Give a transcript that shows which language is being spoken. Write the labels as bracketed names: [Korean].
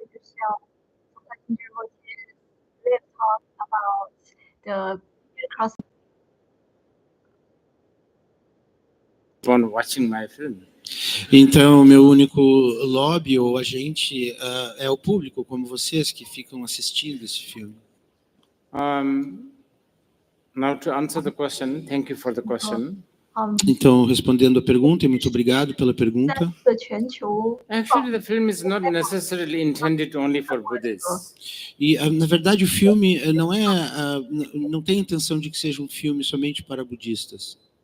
[English] let's talk about the cross. On watching my film. [Portuguese] Então, meu único lobby ou agente é o público, como vocês, que ficam assistindo esse filme. [English] Now to answer the question, thank you for the question. [Portuguese] Então, respondendo a pergunta, e muito obrigado pela pergunta. [English] Actually, the film is not necessarily intended only for Buddhists. [Portuguese] E, na verdade, o filme não tem a intenção de que seja um filme somente para budistas.